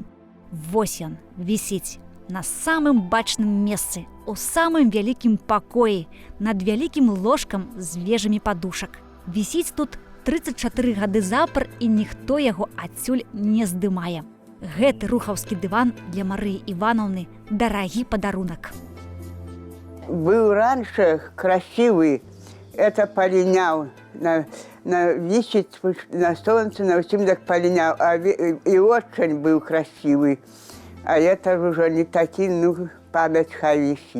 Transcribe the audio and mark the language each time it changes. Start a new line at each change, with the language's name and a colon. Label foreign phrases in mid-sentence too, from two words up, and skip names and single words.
Belarusian: Вось ён вісіць на самым бачным месцы, у самым вялікім пакоі, над вялікім ложкам з вежамі падушак. Вісіць тут 34 гады запар, і ніхто яго адсюль не здымае. Гэты рухаўскі дыван для Марыі Івановны дарагі падарунак.
Russian: Был раньше красивый, это полинял, висит на солнце, на всем так полинял, и очень был красивый. А это уже не такие, ну, память хай висит.